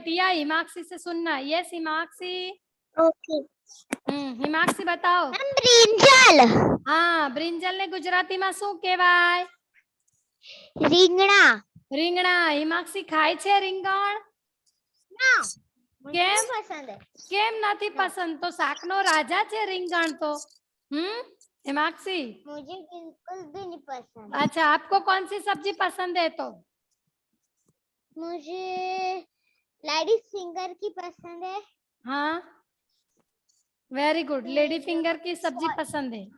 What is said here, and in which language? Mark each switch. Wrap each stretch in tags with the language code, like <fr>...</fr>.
<hi>टिया, हिमाक्षी से सुनना। Yes Himakshi.</hi> <en>Okay.</en> <hi>Himakshi बताओ।</hi> <en>Brinjal.</en> <hi>हाँ, ब्रिंजल ने गुजराती में</hi> <gu>શું કહેવાય? રીંગણા। રીંગણા। हिमाक्षी खाय छे રીંગણ? ના, કેમ પસંદ है। કેમ નથી પસંદ? તો શાકનો રાજા છે રીંગણ तो।</gu> <hi>हिमाक्षी, मुझे बिल्कुल भी नहीं पसंद। अच्छा, आपको कौन सी सब्जी पसंद है? तो मुझे लेडीज फिंगर की पसंद है। हाँ, वेरी गुड, लेडी फिंगर की सब्जी पसंद है।</hi>